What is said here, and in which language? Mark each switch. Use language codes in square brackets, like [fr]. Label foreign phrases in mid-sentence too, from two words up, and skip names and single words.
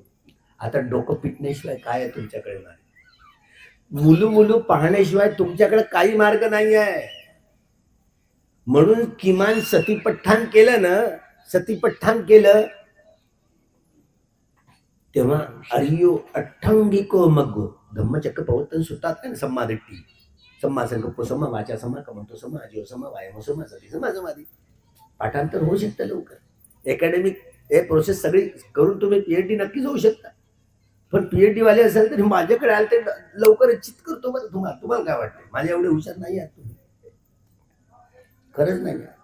[mr] आता डोकं पिटण्याशिवाय काय आहे तुमच्याकडे? मुलू मुलू पाहण्याशिवाय तुमच्याकडे काही मार्ग नाही आहे. म्हणून किमान सतीपठ्ठान केलं ना, सतीपठ्ठान केलं तेव्हा [pi] अरियो अठ्ठंगिको मग्गो [mr] धम्मचक्र प्रवर्तन सुतात ना, [pi] सम्मादिट्टी, सम्मा संकल्प, सम्मा वाचा, सम्मा कमंतो, सम्मा आजीव, सम्मा वायम, सम्मा सती, सम्मा समाधी. [mr] पाठांतर होऊ शकतं लवकर. अकॅडमिक हे प्रोसेस सगळी करून तुम्ही PhD नक्कीच होऊ शकता. पण PhD वाले असेल तर माझ्याकडे आले ते लवकर चित करतो बरं. तुम्हाला काय वाटतं? माझ्या एवढे हुशार नाही आहात तुम्ही, खरंच नाही.